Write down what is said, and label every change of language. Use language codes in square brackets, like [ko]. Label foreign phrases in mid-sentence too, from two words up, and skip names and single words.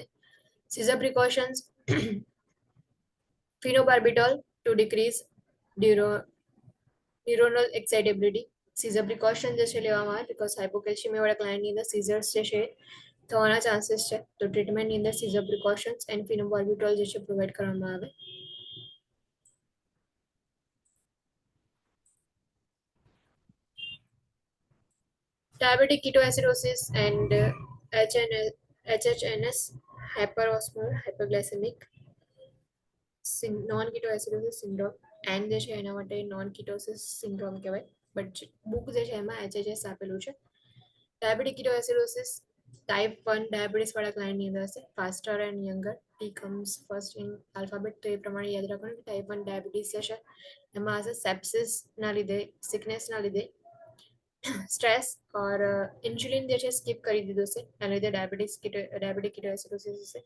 [en] seizure precautions, phenobarbital to decrease neuronal excitability. seizure precaution [gu] જે છે લેવામાં આવે બીકોઝ હાઇપોકેલ્શિયમિયા વાળા ક્લાયન્ટની અંદર સીઝર્સ જે છે થવાના ચાન્સીસ છે, તો ટ્રીટમેન્ટની અંદર [en] seizure precautions and phenobarbital [gu] જે છે પ્રોવાઈડ કરવામાં આવે. [en] Diabetic ketoacidosis and HHNS, hyperosmolar hyperglycemic non-ketoacidosis syndrome, [gu] એન જે છે એના માટે [en] non ketosis syndrome [gu] કહેવાય, [en] but book [gu] જે છે એમાં HHS આપેલું છે. [en] diabetic ketoacidosis type 1 diabetes [gu] વાળા ક્લાયન્ટની અંદર હશે. [en] faster and younger, T comes first in alphabet, [gu] તો એ પ્રમાણે યાદ રાખવાનું કે [en] type 1 diabetes [gu] જે છે એમાં હશે સેપ્સિસના લીધે, સિકનેસના લીધે, [en] stress or insulin [gu] જે છે સ્કીપ કરી દીધો છે એના લીધે [en] diabetic ketoacidosis [gu] હશે.